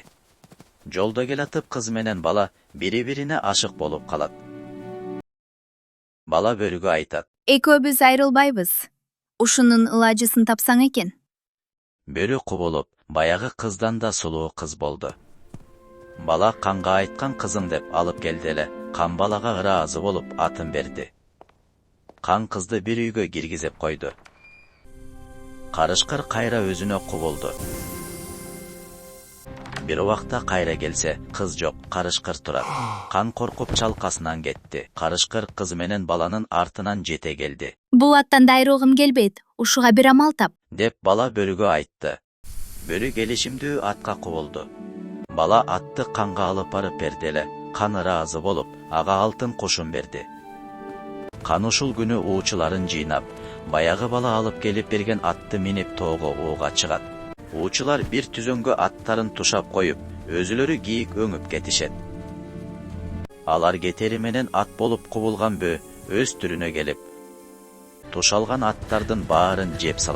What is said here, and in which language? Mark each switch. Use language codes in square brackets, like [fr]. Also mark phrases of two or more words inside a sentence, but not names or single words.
[ky] Жолдо келатып кыз менен бала бири-бирине ашык болуп калат. Бала бөрүгө айтат. Экөөбүз айрылбайбыз. Ушунун ылаажысын тапсаң экен. Бөрү кубулуп, баягы кыздан да сулуу кыз болду. Бала канга айткан кызым деп алып келди эле, кан балага ыраазы болуп атын берди. Кан кызды бир үйгө киргизип койду. Карышкыр кайра өзүнө кубулду. Бир убакта кайра келсе, кыз жок, карышкыр турат. Кан коркуп чалкасынан кетти. Карышкыр кыз менен баланын артынан жете келди. Бул аттан да айрылгым келбейди. Ушуга бир амал тап. Деп бала бөрүгө айтты. Бөрү келишимдүү атка кубулду. Бала атты канга алып барып берди эле. Кан ыраазы болуп, ага алтын кушун берди. Кан ушул күнү уучуларын жыйнап, баягы бала алып келип берген атты минип тоого ууга чыгат. Уучулар бир түзөнгө аттарын тушап коюп, өзүлөрү кийик өңүп кетишет. Алар кетери менен ат болуп кубулган бөө өз түрүнө келип, тушалган аттардын баарын жеп салат.